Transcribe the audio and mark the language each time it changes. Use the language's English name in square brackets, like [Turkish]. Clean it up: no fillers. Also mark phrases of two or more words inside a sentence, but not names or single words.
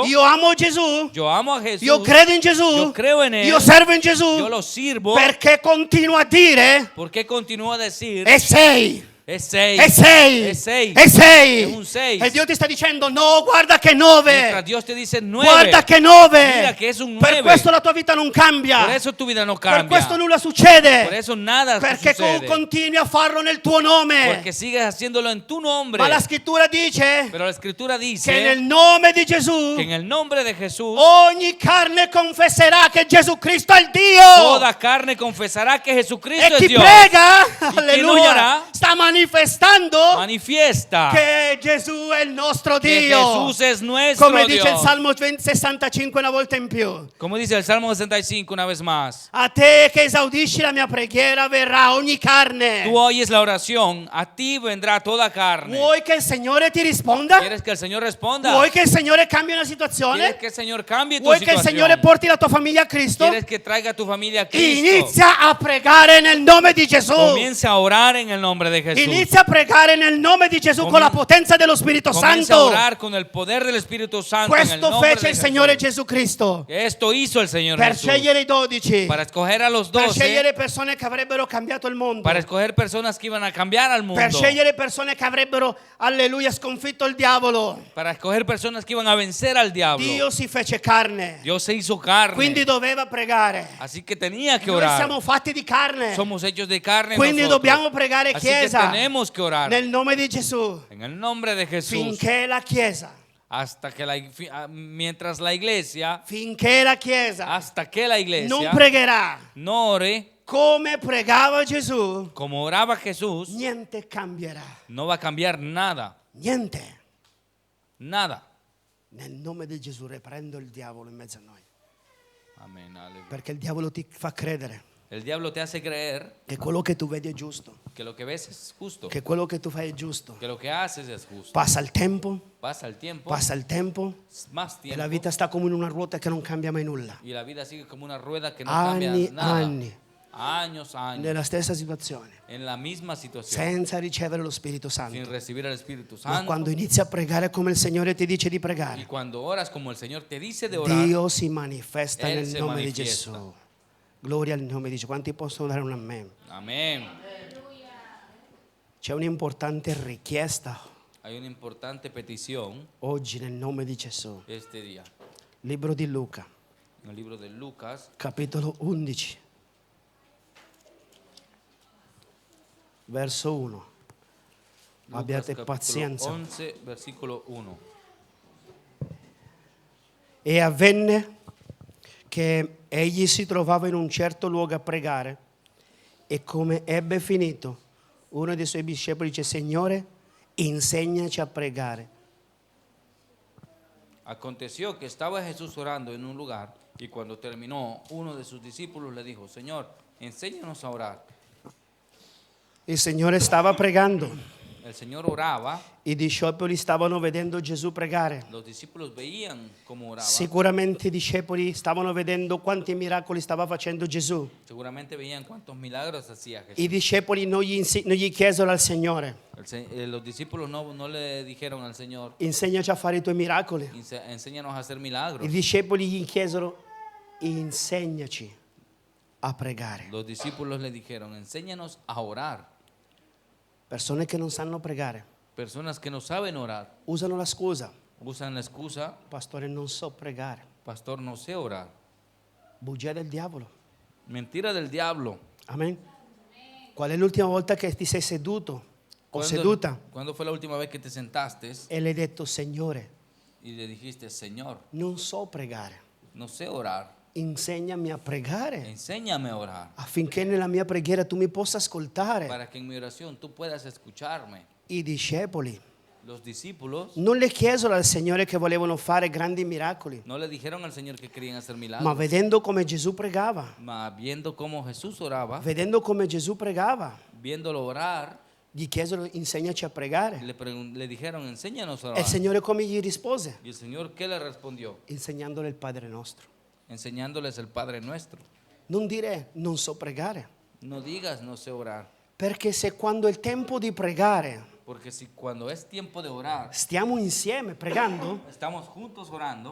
[Italian] io amo Gesù, [Spanish] yo amo a Jesús, [Italian] io credo in Gesù, [Spanish] yo creo en Él, [Italian] io servo in Gesù, [Spanish] yo lo sirvo. [Italian] perché continua a dire [Spanish] ¿Por qué continúa a decir [Italian] e sei. [Spanish] Es 6. [Italian] È 6. [Spanish] Es 6. [Italian] È 6. È un 6. E Dio ti sta dicendo, no, guarda che 9. [Spanish] Mientras Dios te dice 9. [Italian] Guarda che 9. [Spanish] Mira que es un [Italian] Per [Spanish] 9. [Italian] questo la tua vita non cambia. [Spanish] Por eso tu vida no [Italian] Per [Spanish] cambia. [Italian] questo nulla succede. [Spanish] Por eso nada [Italian] Perché [Spanish] sucede. [Italian] continui a farlo nel tuo nome. [Spanish] Porque sigues haciéndolo en tu nombre. [Italian] Ma la scrittura dice [Spanish] Pero la escritura [Italian] che [Spanish] dice [Italian] nel nome di Gesù [Spanish] que en el nombre de Jesús [Italian] ogni carne confesserà che Gesù Cristo è il Dio. [Spanish] toda carne confesará que Jesucristo [Italian] E [Spanish] es [Italian] chi [Spanish] Dios. [Italian] prega, chi alleluia, ora sta manifestando [Spanish] Manifiesta [Italian] che Gesù è il nostro [Spanish] que [Italian] Dio. [Spanish] Jesús es nuestro [Italian] Come dice il [Spanish] Dios. [Italian] Salmo 65 una volta in più. [Spanish] Como dice el Salmo 65 una vez más. [Italian] A te che esaudisci la mia preghiera verrà ogni carne. [Spanish] Tú oyes la oración, a ti vendrá toda carne. [Italian] Vuoi che il Signore ti risponda? [Spanish] ¿Quieres que el Señor responda? [Italian] Vuoi che il Signore cambi una [Spanish] ¿Quieres [Italian] situazione? [Spanish] que el Señor cambie tu [Italian] Vuoi che il [Spanish] situación? [Italian] Signore porti la tua famiglia a Cristo? [Spanish] ¿Quieres que traiga a tu familia a Cristo? [Italian] Inizia a pregare nel nome di Gesù. [Spanish] Comienza a orar en el nombre de Jesús. [Italian] Inizia a pregare nel nome di Gesù con la potenza dello Spirito [Spanish] Comienza a [Italian] Santo. [Spanish] orar con el poder del Espíritu Santo en el [Italian] Questo [Spanish] nombre [Italian] fece [Spanish] de [Italian] il Signore [Spanish] Jesús. [Italian] Gesù Cristo [Spanish] Esto hizo el Señor [Italian] per [Spanish] Jesús. [Italian] scegliere i 12, [Spanish] Para escoger a los [Italian] per [Spanish] 12. [Italian] scegliere persone che avrebbero cambiato il mondo, [Spanish] Para escoger personas que iban a cambiar al mundo. [Italian] per scegliere persone che avrebbero, alleluia, sconfitto il diavolo. [Spanish] Para escoger personas que iban a vencer al diablo. [Italian] Dio si fece carne, [Spanish] Dios se hizo carne. [Italian] quindi doveva pregare. [Spanish] Así que tenía que [Italian] Noi [Spanish] orar. [Italian] siamo fatti di carne, [Spanish] Somos hechos de carne. [Italian] quindi [Spanish] nosotros. [Italian] dobbiamo pregare, [Spanish] Así que [Italian] Chiesa, [Spanish] tenemos que orar [Italian] nel nome di Gesù, [Spanish] en el nombre de Jesús. [Italian] finché la Chiesa, [Spanish] Hasta que mientras la iglesia, [Italian] finché la Chiesa [Spanish] hasta que la [Italian] non [Spanish] iglesia [Italian] pregherà [Spanish] no ore [Italian] come pregava Gesù, [Spanish] como oraba Jesús, [Italian] niente cambierà. [Spanish] no va a cambiar nada. [Italian] Niente. [Spanish] Nada. [Italian] Nel nome di Gesù riprendo il diavolo in mezzo a noi. [Spanish] Amén. Aleluya. [Italian] Perché il diavolo ti fa credere [Spanish] El diablo te hace creer [Italian] che quello che tu vedi è giusto, [Spanish] que lo que ves es justo, [Italian] che quello che tu fai è giusto. [Spanish] que lo que haces es justo. [Italian] Passa il tempo, [Spanish] Pasa el tiempo, [Italian] e [Spanish] más [Italian] la [Spanish] tiempo, [Italian] vita sta come in una ruota che non cambia mai nulla. [Spanish] y la vida sigue como una rueda que no [Italian] Anni, [Spanish] cambia nada. [Italian] anni. [Spanish] Años, años, [Italian] Nella stessa situazione, [Spanish] en la misma situación, [Italian] senza ricevere lo Spirito [Spanish] sin [Italian] Santo. [Spanish] recibir al Espíritu [Italian] Ma [Spanish] Santo. [Italian] quando inizi a pregare come il Signore ti dice di [Spanish] Y [Italian] pregare, [Spanish] cuando oras como el Señor te dice de orar, [Italian] Dio si manifesta [Spanish] Él [Italian] nel [Spanish] se [Italian] nome di [Spanish] manifiesta. [Italian] Gesù. Gloria al nome di Gesù. Quanti possono dare un amen? [Spanish] amén. [Italian] C'è un'importante richiesta [Spanish] Hay una importante petición [Italian] oggi nel nome di Gesù. [Spanish] este día. [Italian] Libro di Luca, [Spanish] En el libro de Lucas, [Italian] capitolo 11, verso 1. [Spanish] Lucas [Italian] Abbiate [Spanish] capítulo [Italian] pazienza. [Spanish] 11, versículo 1. [Italian] E avvenne che egli si trovava in un certo luogo a pregare e come ebbe finito, uno dei suoi discepoli dice: Signore, insegnaci a pregare. [Spanish] Aconteció que estaba Jesús orando en un lugar y cuando terminó, uno de sus discípulos le dijo: Señor, enséñanos a orar. [Italian] Il Signore stava pregando, [Spanish] El Señor oraba, [Italian] i discepoli stavano vedendo Gesù pregare. [Spanish] los discípulos veían cómo oraba. [Italian] Sicuramente i discepoli stavano vedendo quanti miracoli stava facendo Gesù. [Spanish] Seguramente veían cuántos milagros hacía Jesús. [Italian] I discepoli non gli chiesero al Signore: [Spanish] Los discípulos no le dijeron al Señor: [Italian] insegnaci a fare i tuoi miracoli. [Spanish] enséñanos a hacer milagros. [Italian] I discepoli gli chiesero: insegnaci a pregare. [Spanish] Los discípulos le dijeron: enséñanos a orar. [Italian] Persone che non sanno pregare [Spanish] Personas que no saben orar [Italian] usano la scusa: [Spanish] usan la excusa: [Italian] pastore, non so pregare. [Spanish] pastor, no sé orar. [Italian] Bugia del diavolo. [Spanish] Mentira del diablo. [Italian] Amen. Qual è l'ultima volta che ti sei seduto o seduta [Spanish] ¿Cuándo fue la última vez que te sentaste [Italian] e le hai detto: Signore, [Spanish] y le dijiste: Señor, [Italian] non so pregare, [Spanish] no sé orar, [Italian] insegnami a pregare [Spanish] enséñame a orar, [Italian] affinché nella mia preghiera tu mi possa ascoltare? [Spanish] para que en mi oración tú puedas escucharme? [Italian] I discepoli [Spanish] Los discípulos [Italian] non le chiesero al Signore che volevano fare grandi miracoli, [Spanish] no le dijeron al Señor que querían hacer [Italian] ma [Spanish] milagros, [Italian] vedendo come Gesù pregava, [Spanish] mas viendo cómo Jesús oraba, [Italian] vedendo come Gesù pregava, [Spanish] viéndolo orar, [Italian] gli chiesero: insegnaci a pregare. [Spanish] le dijeron: enséñanos a [Italian] E [Spanish] orar. [Italian] il Signore come gli rispose? [Spanish] ¿Y el Señor qué le respondió? [Italian] Insegnandole il Padre nostro. [Spanish] Enseñándoles el Padre Nuestro. [Italian] Non dire: non so pregare, [Spanish] No digas: no sé orar, [Italian] perché se quando è il tempo di pregare [Spanish] porque si cuando es tiempo de orar [Italian] stiamo insieme pregando, [Spanish] estamos juntos orando,